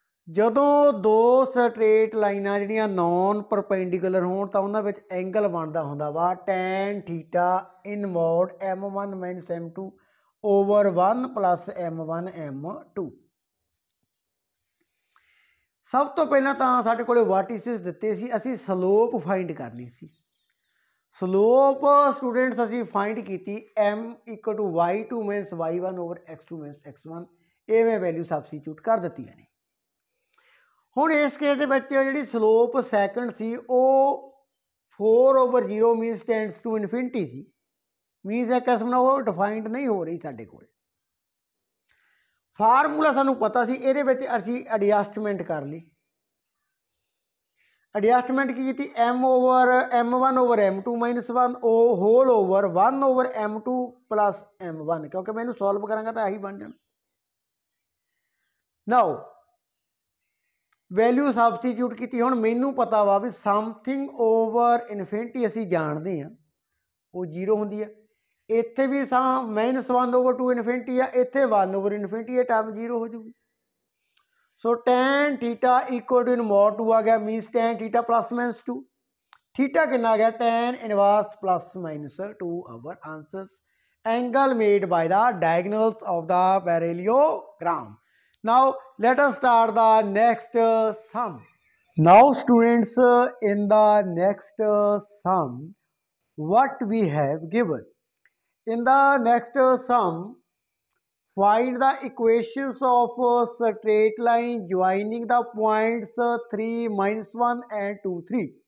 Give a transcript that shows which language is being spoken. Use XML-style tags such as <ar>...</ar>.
<pa>ਜਦੋਂ ਦੋ ਸਟ੍ਰੇਟ ਲਾਈਨਾਂ ਜਿਹੜੀਆਂ ਨੌਨ ਪਰਪੈਂਡੀਕੂਲਰ ਹੋਣ ਤਾਂ ਉਹਨਾਂ ਵਿੱਚ ਐਂਗਲ ਬਣਦਾ ਹੁੰਦਾ ਵਾ ਟੈਨ ਥੀਟਾ ਇਨ mode m1 minus m2 over 1 plus m1 m2। ਸਭ ਤੋਂ ਪਹਿਲਾਂ ਤਾਂ ਸਾਡੇ ਕੋਲੇ ਵਾਟੀਸਿਸ ਦਿੱਤੇ ਸੀ, ਅਸੀਂ ਸਲੋਪ ਫਾਈਂਡ ਕਰਨੀ ਸੀ। ਸਲੋਪ ਸਟੂਡੈਂਟਸ ਅਸੀਂ ਫਾਈਂਡ ਕੀਤੀ m equal to y2 means y1 over x2 means x1। ਇਹ ਮੈਂ ਵੈਲਿਊ ਸਬਸਟੀਟਿਊਟ ਕਰ ਦਿੱਤੀਆਂ ਨੇ। ਹੁਣ ਇਸ ਕੇਸ ਦੇ ਵਿੱਚ ਜਿਹੜੀ ਸਲੋਪ ਸੈਕੰਡ ਸੀ ਉਹ 4 over 0 means ਟੈਂਡਸ to infinity ਸੀ। Means ਇੱਕ ਕਿਸਮ ਨਾਲ ਉਹ ਡਿਫਾਈਨਡ ਨਹੀਂ ਹੋ ਰਹੀ ਸਾਡੇ ਕੋਲ। ਫਾਰਮੂਲਾ ਸਾਨੂੰ ਪਤਾ ਸੀ, ਇਹਦੇ ਵਿੱਚ ਅਸੀਂ ਐਡਜਸਟਮੈਂਟ ਕਰ ਲਈ। ਐਡਜਸਟਮੈਂਟ ਕੀ ਕੀਤੀ, m1 over m2 ਮਾਈਨਸ 1 ਉਹ hole over 1 over m2 plus m1, ਕਿਉਂਕਿ ਮੈਂ ਇਹਨੂੰ ਸੋਲਵ ਕਰਾਂਗਾ ਤਾਂ ਆਹੀ ਬਣ ਜਾਣਾ। ਨਾਓ ਵੈਲਿਊ ਸਬਸਟੀਟਿਊਟ ਕੀਤੀ। ਹੁਣ ਮੈਨੂੰ ਪਤਾ ਵਾ ਵੀ ਸਮਥਿੰਗ ਓਵਰ ਇਨਫਿਨਿਟੀ ਅਸੀਂ ਜਾਣਦੇ ਹਾਂ ਉਹ 0 ਹੁੰਦੀ ਹੈ। ਇੱਥੇ ਵੀ ਮਾਈਨਸ 1 over 2 ਇਨਫਿਨਿਟੀ ਆ, ਇੱਥੇ 1 over ਇਨਫਿਨਿਟੀ, ਇਹ ਟਰਮ 0 ਹੋ ਜੂਗੀ। ਸੋ ten theta equal to in mode 2 ਆ ਗਿਆ, means ten theta plus minus 2। Theta ਕਿੰਨਾ ਆ ਗਿਆ, ten inverse plus minus 2 hour ਆਂਸਰਸ।</pa> <en>Angle made by the diagonals of the parallelogram. Now let us start the next sum. Now students, in the next sum what we have given, in the next sum find the equations of straight line joining the points 3, -1 and 2, 3.</en>